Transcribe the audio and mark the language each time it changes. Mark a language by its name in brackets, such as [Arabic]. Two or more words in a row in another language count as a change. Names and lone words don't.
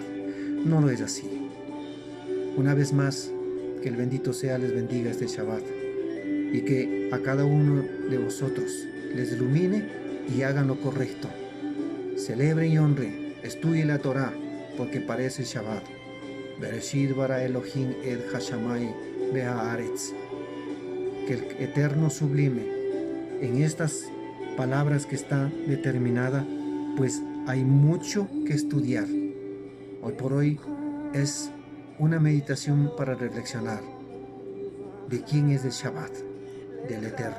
[Spanish] No lo es así. Una vez más, que el bendito sea les bendiga este Shabbat y que a cada uno de vosotros les ilumine y hagan lo correcto. Celebren y honren, estudien la Torá, porque parece Shabbat. [Hebrew] בראשית ברא אלוהים את השמים והארץ. [Spanish] Que el Eterno sublime en estas palabras que está determinada, pues hay mucho que estudiar. Hoy por hoy es una meditación para reflexionar de quién es el Shabbat, del Eterno.